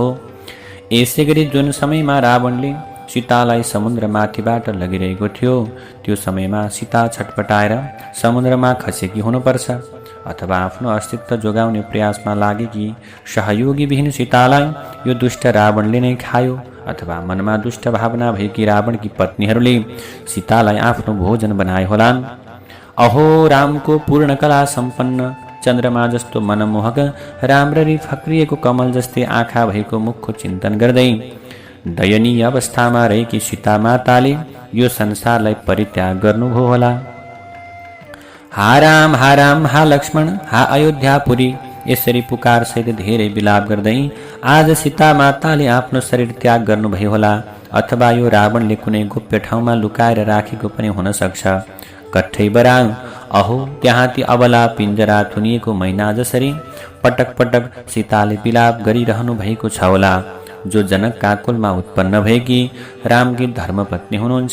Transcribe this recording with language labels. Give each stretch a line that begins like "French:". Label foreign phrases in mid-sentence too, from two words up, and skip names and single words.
Nepali: यसै गरी जुन समयमा रावणले सीतालाई समुद्रमाथिबाट लगिरहेको थियो, त्यो समयमा सीता छटपटाएर समुद्रमा खसेकी हुनुपर्छ, अथवा आफ्नो अस्तित्व जोगाउने प्रयासमा लागेकी सहयोगी विहीन सीतालाई यो दुष्ट रावणले नै खायो, अथवा मनमा दुष्ट भावना भएकी रावणकी पत्नीहरूले सीतालाई आफ्नो भोजन बनाए होलान्। अहो, रामको पूर्ण कला सम्पन्न चन्द्रमा जस्तो मनमोहक, राम्ररी फक्रिएको कमल जस्तै आँखा भएको मुखको चिन्तन गर्दै दयनीय अवस्थामा रहेकी सीता माताले यो संसारलाई परित्याग गर्नुभयो होला। हा राम, हा राम, हा लक्ष्मण, हा अयोध्यापुरी, यसरी पुकार सहित धेरै विलाप गर्दै आज सीता माताले आफ्नो शरीर त्याग गर्नुभयो होला, अथवा यो रावणले कुनै गोप्य ठाउँमा लुकाएर राखेको पनि हुन सक्छ। कठै बराङ, अहो त्यहाँ ती अबला पिञ्जरा थुनिएको मैना जसरी पटक पटक सीताले विलाप गरिरहनु भएको छ होला, जो जनकका कुलमा उत्पन्न भएकी रामकी धर्मपत्नी हुनुहुन्छ।